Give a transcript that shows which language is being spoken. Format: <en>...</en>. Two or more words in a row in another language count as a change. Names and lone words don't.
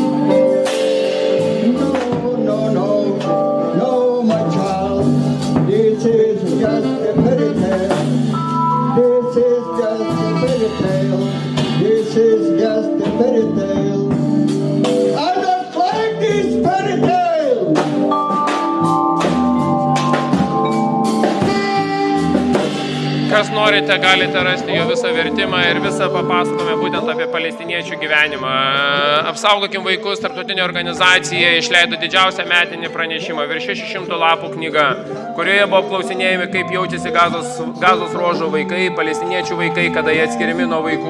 <en>No, my child, this is just a fairy tale. This is just a fairy tale. This is just a fairy tale. I don't like these fairy tales.</en> <lt>Kas norite, galite rasti jo visą vertimą ir visą papasakome būtent apie palestiniečių gyvenimą. Apsaugokim vaikus, tarptautinė organizacija išleido didžiausią metinį pranešimą, virš 600 lapų knyga, kurioje buvo apklausinėjami, kaip jaučiasi gazos ruožo vaikai, palestiniečių vaikai, kada jie atskiriami nuo vaikų.</lt>